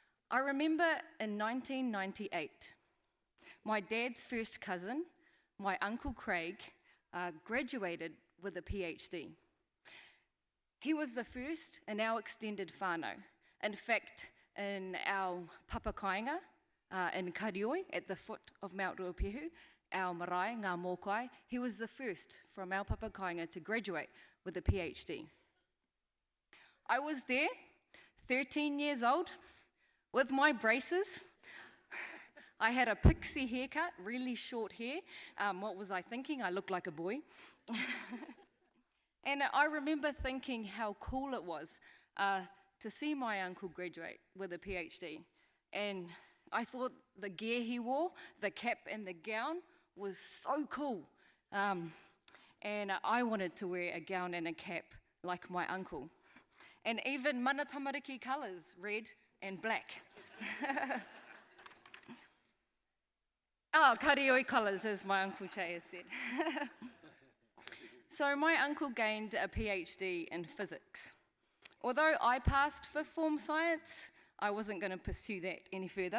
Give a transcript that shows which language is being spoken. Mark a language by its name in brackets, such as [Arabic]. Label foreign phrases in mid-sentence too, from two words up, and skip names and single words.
[English] I remember in 1998, my dad's first cousin, my Uncle Craig, graduated with a PhD. He was the first in our extended whānau. In fact, in our papakainga in Karioi, at the foot of Mount Ruapehu, our marae, [Māori] ngā mōkai, [English] he was the first from our papakainga to graduate with a PhD. I was there, 13 years old, with my braces. I had a pixie haircut, really short hair. What was I thinking? I looked like a boy. And I remember thinking how cool it was to see my uncle graduate with a PhD. And I thought the gear he wore, the cap and the gown, was so cool. And I wanted to wear a gown and a cap like my uncle. And even [Māori] mana tamariki [English] colours, red and black. Karioi colours, as my Uncle Che has said. So my uncle gained a PhD in physics. Although I passed fifth form science, I wasn't going to pursue that any further.